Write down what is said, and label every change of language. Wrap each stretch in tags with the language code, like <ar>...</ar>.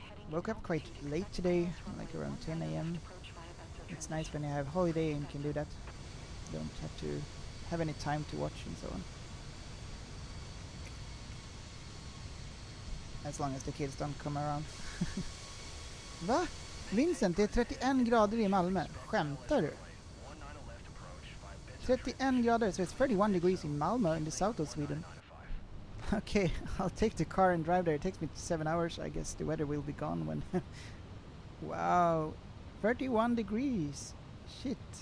<en>Woke up quite late today, like around 10 AM. It's nice when you have holiday and can do that. Don't have to have any time to watch and so on. As long as the kids don't come around.</en> <sv>Va? Vincent, det är 31 grader i Malmö. Skämtar du? 31 grader,</sv> <en>so it's 31 degrees in Malmö in the south of Sweden. Okay, I'll take the car and drive there. It takes me 7 hours. I guess the weather will be gone when... Wow, 31 degrees. Shit.</en>